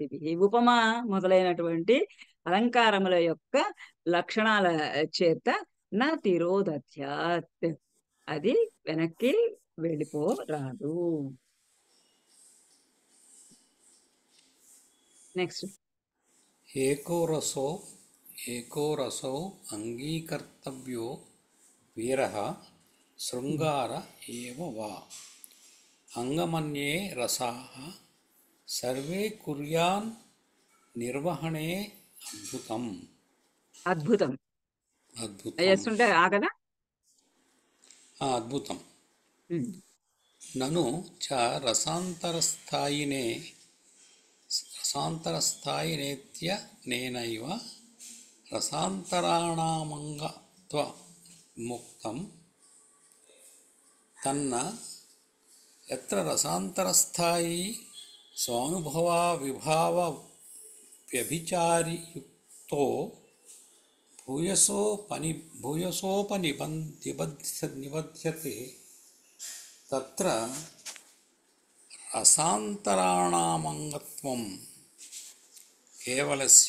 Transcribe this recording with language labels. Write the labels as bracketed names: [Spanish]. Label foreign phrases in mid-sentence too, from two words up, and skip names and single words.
[Telugu] ఉపమా మొదలైనటువంటి అలంకారముల యొక్క లక్షణాల చేత నా తిరోదత్యాత్, అది వెనక్కి వెళ్ళిపోరాదు. నెక్స్ట్ [Sanskrit] एको रसो अङ्गीकर्तव्यो वीरः शृङ्गार एव वा अङ्गमन्ये रसाः सर्वे कुर्यान् निर्वहणे अद्भुतम् [Telugu] అద్భుతం. [Sanskrit] अद्भुतम् [Telugu] చేస్తుంటే ఆగదా? [Sanskrit] अद्भुतम् ఉమ్. ननु च रसान्तरस्थायिनेत्यनेनैव रसान्तराणामङ्गत्वमुक्तं तन्न यत्र रसान्तरस्थायी स्वानुभवाविभावव्यभिचारियुक्तो भूयसोपनिबध्यते तत्र रसान्तराणामङ्गत्वं केवलस्य